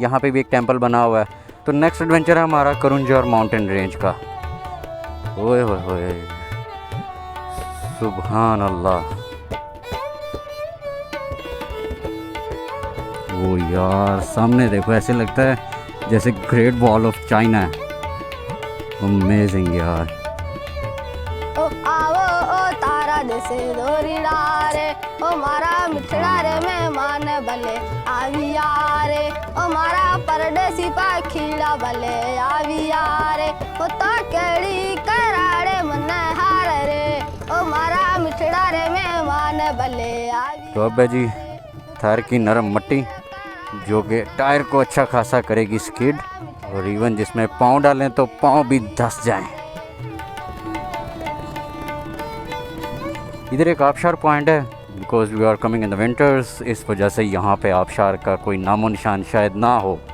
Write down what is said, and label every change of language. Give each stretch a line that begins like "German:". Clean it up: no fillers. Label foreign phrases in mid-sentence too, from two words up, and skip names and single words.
Urdu: یہاں پہ بھی ایک ٹیمپل بنا ہوا ہے. تو
English: next adventure
Urdu: ہے ہمارا کرنجار
English: mountain range
Urdu: کا. اوئے ہوئے ہوئے, سبحان اللہ. وہ یار سامنے دیکھو, ایسے لگتا ہے جیسے گریٹ وال آف چائنا ہے. امیزنگ یار.
Marwari: او آو او تارا دسے زوریڑا رے, او مارا مٹھڑا رے مہمان بھلے آویا رے, او مارا پردیسی پکھیڑا بھلے آویا رے, او تاکڑی کراڑے من ہار رے, او مارا مٹھڑا رے مہمان بھلے آویا.
Urdu: تو اب ہے جی تھار کی نرم مٹی, جو کہ ٹائر کو اچھا خاصا کرے گی اسکیڈ, اور ایون جس میں پاؤں ڈالیں تو پاؤں بھی دھس جائیں. ادھر ایک آبشار پوائنٹ ہے,
English: because we are coming in the winters,
Urdu: اس وجہ سے یہاں پہ آبشار کا کوئی نام و نشان شاید نہ ہو.